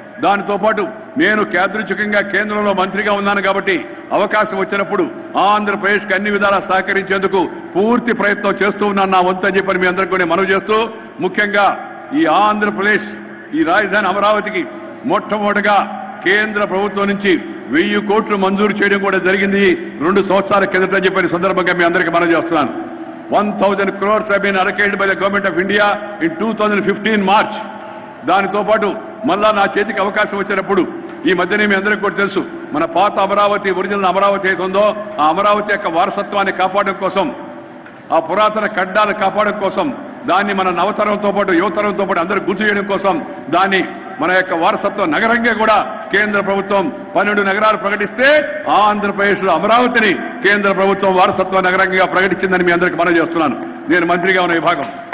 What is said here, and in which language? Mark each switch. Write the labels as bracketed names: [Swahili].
[Telugu] దానితో పాటు నేను యాదృచ్ఛికంగా కేంద్రంలో మంత్రిగా ఉన్నాను కాబట్టి అవకాశం వచ్చినప్పుడు ఆంధ్రప్రదేశ్కి అన్ని విధాలా సహకరించేందుకు పూర్తి ప్రయత్నం చేస్తూ ఉన్నాను నా వంతు అని చెప్పని మీ అందరికీ కూడా మనవి చేస్తూ, ముఖ్యంగా ఈ ఆంధ్రప్రదేశ్, ఈ రాజధాని అమరావతికి మొట్టమొదటిగా కేంద్ర ప్రభుత్వం నుంచి 1000 కోట్లు మంజూరు చేయడం కూడా జరిగింది 2 సంవత్సరాల కిందట చెప్పిన సందర్భంగా మీ అందరికీ మనం చేస్తున్నాను. [English] 1000 crores have been allocated by the government of India in 2015 March. [Telugu] దానితో పాటు మళ్ళా నా చేతికి అవకాశం వచ్చినప్పుడు ఈ మధ్యనే మీ అందరికీ కూడా తెలుసు, మన పాత అమరావతి, ఒరిజినల్ అమరావతి ఏతుందో ఆ అమరావతి యొక్క వారసత్వాన్ని కాపాడడం కోసం, ఆ పురాతన కడ్డాలు కాపాడడం కోసం, దాన్ని మన నవతరంతో పాటు యువతరంతో పాటు అందరూ గుర్తు చేయడం కోసం దాన్ని మన యొక్క వారసత్వ నగరంగా కూడా కేంద్ర ప్రభుత్వం 12 నగరాలు ప్రకటిస్తే ఆంధ్రప్రదేశ్లో అమరావతిని కేంద్ర ప్రభుత్వం వారసత్వ నగరంగా ప్రకటించిందని మీ అందరికీ మనం చేస్తున్నాను. నేను మంత్రిగా ఉన్న విభాగం.